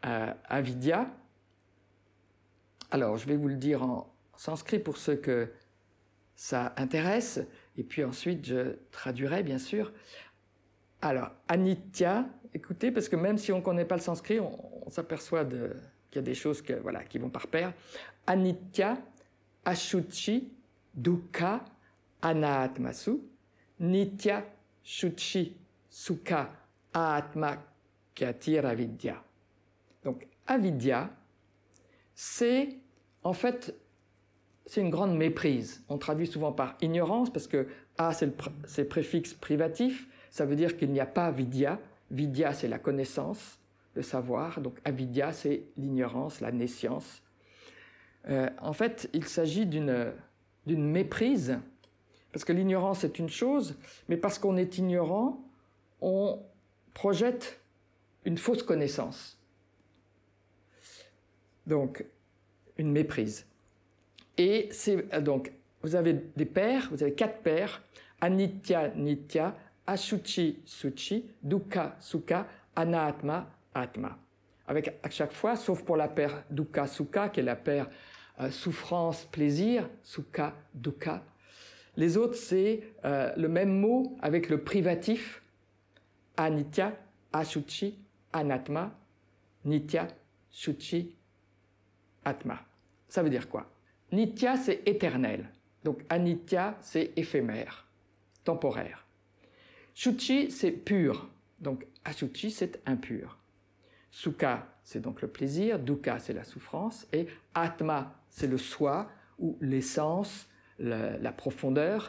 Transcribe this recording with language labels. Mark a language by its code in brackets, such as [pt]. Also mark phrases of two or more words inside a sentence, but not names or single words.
[fr] Alors je vais vous le dire en sanskrit pour ceux que ça intéresse, et puis ensuite je traduirai bien sûr. Alors, anitya, écoutez, parce que même si on ne connaît pas le sanskrit, on s'aperçoit qu'il y a des choses qui vont par pair. [sa] Anitya, ashuchi, dukkha, anaatmasu, nitya, shuchi, sukha, atma, kyatir avidya. [fr] Donc, avidya, c'est en fait, c'est une grande méprise. On traduit souvent par ignorance, parce que a, c'est le préfixe privatif, ça veut dire qu'il n'y a pas vidya. Vidya, c'est la connaissance, le savoir, donc avidya, c'est l'ignorance, la nescience. En fait, il s'agit d'une méprise, parce que l'ignorance est une chose, mais parce qu'on est ignorant, on projette une fausse connaissance. Donc, une méprise. Et donc, vous avez des paires, vous avez 4 paires, [sa] anitya, nitya, ashuchi, suchi, dukkha, sukha, anaatma, atma. [fr] Avec à chaque fois, sauf pour la paire [sa] dukkha, sukha, [fr] qui est la paire souffrance, plaisir, [sa] sukha, dukkha. [fr] Les autres, c'est le même mot avec le privatif, [sa] anitya, ashuchi, anatma, nitya, shuchi, atma. [fr] Ça veut dire quoi? Nitya, c'est éternel. Donc anitya, c'est éphémère, temporaire. Shuchi, c'est pur. Donc ashuchi, c'est impur. Sukha, c'est donc le plaisir. Dukkha, c'est la souffrance. Et atma, c'est le soi ou l'essence, la profondeur.